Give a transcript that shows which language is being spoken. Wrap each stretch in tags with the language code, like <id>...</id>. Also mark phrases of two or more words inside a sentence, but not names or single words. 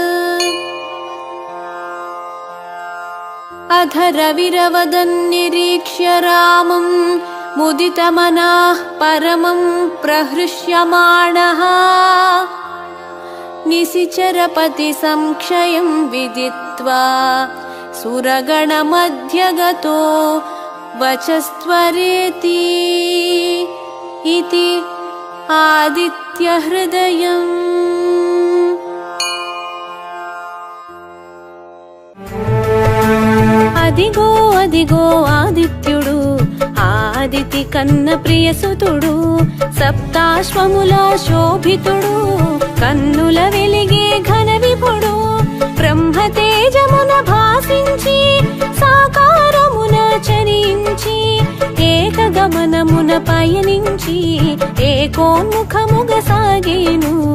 <sa>अथ रविरवदन्निरीक्ष्य रामं मुदितमनः परमं प्रहृष्यमाणः निशिचरपति संक्षयं विदित्वा सुरगणमध्यगतो वचस्त्वरेति इति आदित्यहृदयम्।</sa> <te>అదిగో అదిగో ఆదిత్యుడు ఆదితి కన్న ప్రియసుతుడు సప్తాశ్వముల శోభితుడు కన్నుల వెలిగే ఘన విభుడు బ్రహ్మతేజమున భాసించి సాకారమున చరించి ఏకగమనమున పయనించి ఏకోన్ముఖముగ సాగేను.</te>